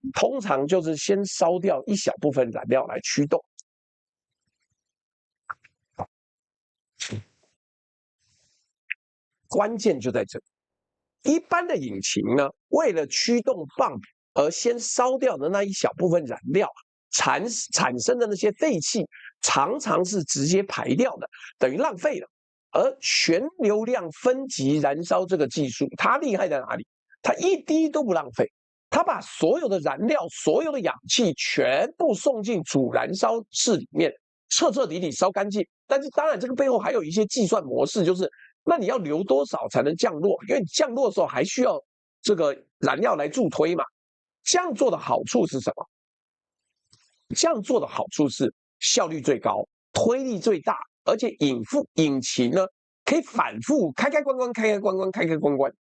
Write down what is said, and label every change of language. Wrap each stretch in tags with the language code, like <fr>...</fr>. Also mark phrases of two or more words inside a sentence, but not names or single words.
<zh>通常就是先燒掉一小部分燃料來驅動。關鍵就在這裡。一般的引擎呢，為了驅動泵浦而先燒掉的那一小部分燃料，產生的那些廢氣，常常是直接排掉的，等於浪費了。而全流量分级燃燒這個技術，它厲害在哪裡？它一滴都不浪費。他把所有的燃料、所有的氧氣全部送進主燃燒室裡面，徹徹底底燒乾淨。但是當然，這個背後還有一些計算模式，就是那你要留多少才能降落？因為降落的時候還需要這個燃料來助推嘛。這樣做的好處是什麼？這樣做的好處是效率最高，推力最大，而且引擎呢可以反復開開關關，開開關關，開開關關。</zh>